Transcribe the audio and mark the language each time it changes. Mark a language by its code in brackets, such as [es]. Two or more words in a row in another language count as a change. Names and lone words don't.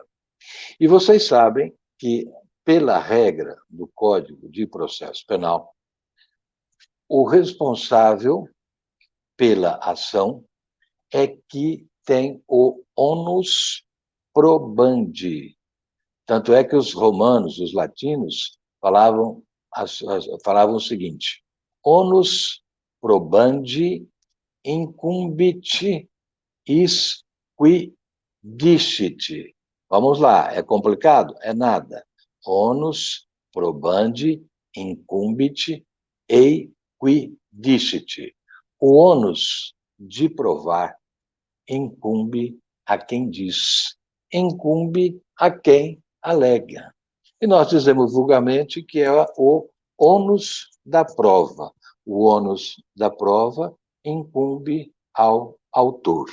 [pt] E vocês sabem que, pela regra do Código de Processo Penal, o responsável pela ação é que tem o [la] onus probandi. [pt] Tanto é que os romanos, os latinos, falavam o seguinte: [la] onus probandi incumbit is qui dicit. [pt] Vamos lá, é complicado? É nada. [la] Onus probandi incumbit ei qui dicit. [pt] O ônus de provar incumbe a quem diz, incumbe a quem alega. E nós dizemos vulgarmente que é o ônus da prova. O ônus da prova incumbe ao autor.